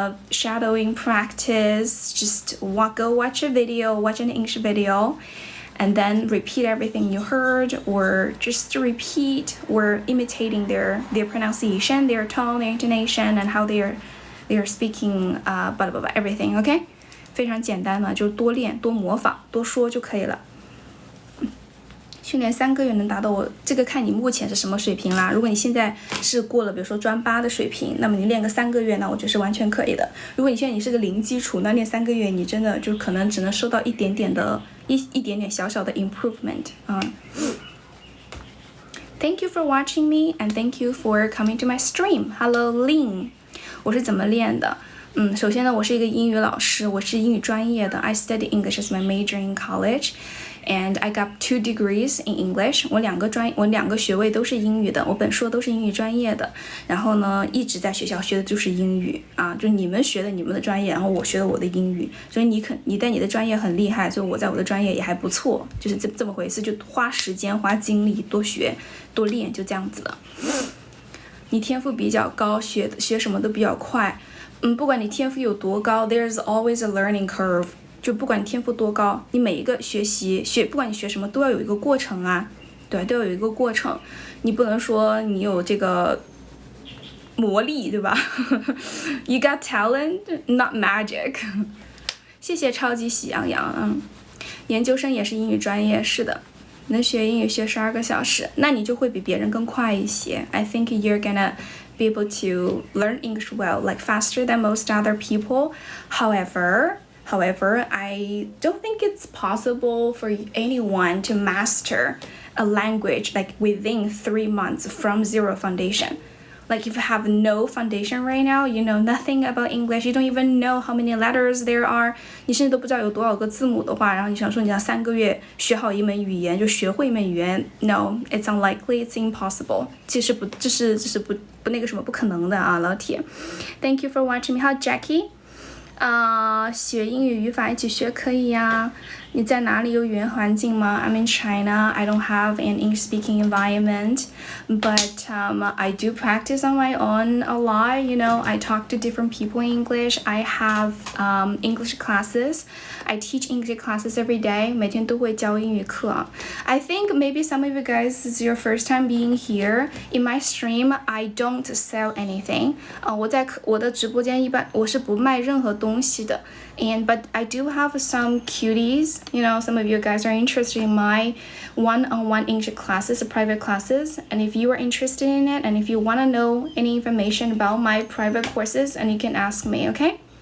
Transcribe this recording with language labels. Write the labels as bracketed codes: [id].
[en] Shadowing practice, just go watch a video, watch an English video, and then repeat everything you heard, or just repeat or imitating their pronunciation, their tone, their intonation, and how they are speaking, blah blah blah, everything, okay? [zh] 非常简单嘛，就多练、多模仿、多说就可以了。训练3个月能达到我这个看你目前是什么水平啦。如果你现在是过了比如说专8的水平，那么你练个3个月呢，我觉得是完全可以的。如果你现在你是个零基础，那练3个月你真的就可能只能收到一点点小小的 improvement 啊。 [en] Thank you for watching me and thank you for coming to my stream. Hello, Lin. [zh] 我是怎么练的？首先呢，我是一个英语老师，我是英语专业的。 [en] I study English as my major in college, and I got 2 degrees in English. [zh] 我两个学位都是英语的，我本硕都是英语专业的。然后呢，一直在学校学的就是英语啊，就你们学的你们的专业，然后我学的我的英语。所以你在你的专业很厉害，所以我在我的专业也还不错，就是这么回事，就花时间花精力多学多练，就这样子的。你天赋比较高，学什么都比较快。不管你天赋有多高 ， [en] there's always a learning curve。 [zh] 就不管你天赋多高，你每一个不管你学什么，都要有一个过程啊，对，都要有一个过程。你不能说你有这个魔力，对吧？ [en] You got talent, not magic [zh] 谢谢超级喜羊羊。研究生也是英语专业，是的，能学英语学12个小时，那你就会比别人更快一些。 [en] I think you're gonna be able to learn English well, like faster than most other people. However, I don't think it's possible for anyone to master a language like within 3 months from zero foundation. Like if you have no foundation right now, you know nothing about English, you don't even know how many letters there are. [zh] 你甚至都不知道有多少个字母的话，然后你想说你要3个月学好一门语言，就学会一门语言 ？ [en] No, it's unlikely, it's impossible. [zh] 这是不那个什么不可能的啊，老铁。 [en] Thank you for watching me. [zh] 还有 Jackie。学英语语法一起学可以呀。你在哪里有语言环境吗？ [en] I'm in China. I don't have an English-speaking environment, but I do practice on my own a lot. You know, I talk to different people in English. I have English classes. I teach English classes every day. [zh] 每天都会教英语课。 [en] I think maybe some of you guys this is your first time being here. In my stream, I don't sell anything. [zh] 我在我的直播间一般我是不卖任何东西的。 [en] But I do have some cuties. You know, some of you guys are interested in my one-on-one English classes, private classes. And if you are interested in it, and if you want to know any information about my private courses, and you can ask me, okay?